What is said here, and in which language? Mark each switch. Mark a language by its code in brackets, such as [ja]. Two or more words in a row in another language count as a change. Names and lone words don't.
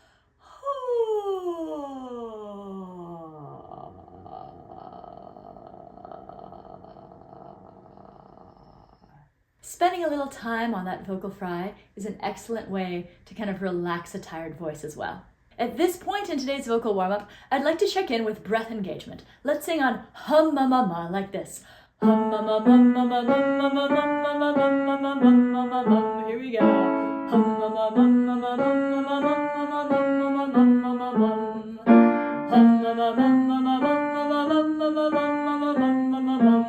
[en] Spending a little time on that vocal fry is an excellent way to kind of relax a tired voice as well. At this point in today's vocal warm-up, I'd like to check in with breath engagement. Let's sing on hum ma ma ma like this. Hum ma ma ma ma ma ma ma ma ma ma ma ma ma ma ma ma. Here we go. Hum ma ma ma ma ma ma ma ma ma ma ma ma ma ma ma. Hum ma ma ma ma ma ma ma ma ma ma ma ma ma ma.